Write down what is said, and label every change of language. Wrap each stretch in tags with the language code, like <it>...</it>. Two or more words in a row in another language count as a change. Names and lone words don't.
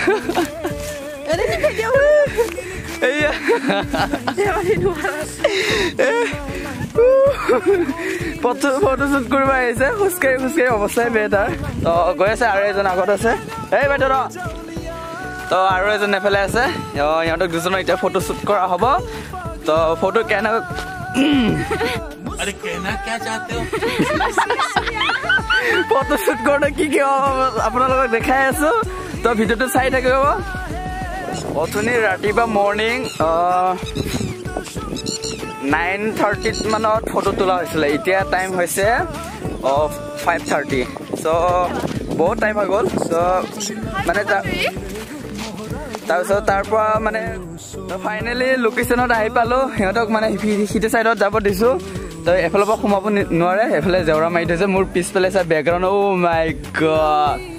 <en>photo shoot</en> <as>কৰিব আহিছে খুচকাই অৱস্থাই বেয়া তাৰ তো গৈ আছে আৰু এজন আগত আছে এই বাইদেউ তো আৰু এজন এফালে আছে ইহঁতক দুজনৰ এতিয়া</as> <en>photo shoot</en> <as>কৰা হ'ব তো ফটো কেনে</as> <hi>अरे कहना क्या चाहते हो फोटो शूट करने की</hi> <as>আপোনালোকক দেখাই আছো তো ভিডিওটো চাই থাকিব অথনি ৰাতিপুৱা মৰ্নিং 9:30 মানত ফটো তোলা হৈছিল এতিয়া টাইম হৈছে 5:30 সো বহুত টাইম হৈ গ'ল সো মানে তাৰপিছত তাৰপৰা মানে ফাইনেলি লোকেশনত আহি পালো সিহঁতক মানে সিটো সাইডত যাব দিছো তো এফালৰ পৰা সোমাব নোৱাৰে এফালে জেওৰা মাৰি থৈছে মোৰ পিছফালে চাই</as> <en>background oh my god</en>